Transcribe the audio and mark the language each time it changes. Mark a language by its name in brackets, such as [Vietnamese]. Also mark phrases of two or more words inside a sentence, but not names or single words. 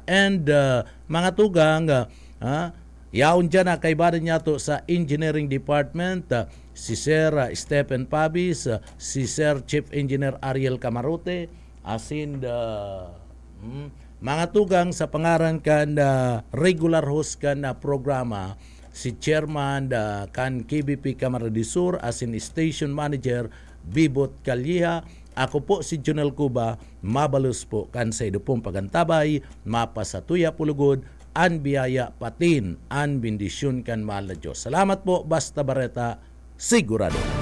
[Bikol] And mga tugang, yaon dyan na kaibaran niya to sa Engineering Department, si Sir Stephen Pabis, si Sir Chief Engineer Ariel Camarote, asin mga tugang sa pangaran kan regular host kan programa si Chairman kan KBP Camarines Sur asin Station Manager Bibot Calleja. Ako po si Junel Cuba, mabalus po kan sa idupong pagantabay, mapasatuya pulugod, an biyaya patin, an bendisyon kan mahal na Diyos. Salamat po, Basta Barreta, sigurado.